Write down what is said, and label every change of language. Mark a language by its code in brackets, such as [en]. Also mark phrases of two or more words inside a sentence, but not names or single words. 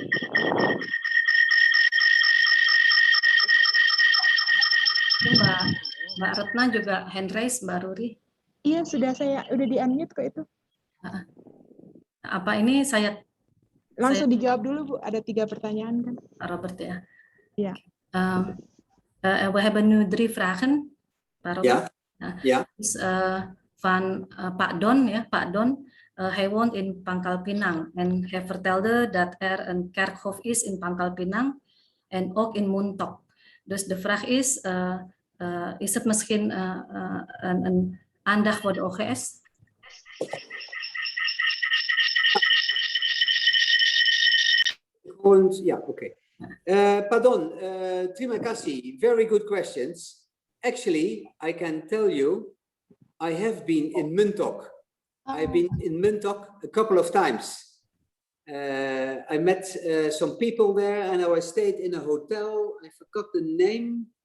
[id] Mbak Retna juga [en] hand raise, [id] Mbak Ruri. Iya, udah di-unmute kok itu. Apa ini saya langsung dijawab dulu, Bu. Ada 3 pertanyaan kan? Pak Robert ya. [nl] Ja. We hebben nu 3 vragen, Pak Robert. Ja. Dus, van Pak Don ya, Pak Don. Hij woont in Pangkal Pinang en hij vertelde dat een kerkhof is in Pangkal Pinang en ook in Muntok. Dus de vraag is het misschien een aandacht voor de OGS? Ja, oké. Pardon, [id] terima kasih. [en] Very good questions. Actually, I can tell you, I have been in Muntok. I've been in Muntok a couple of times. I met some people there, and I stayed in a hotel. I forgot the name.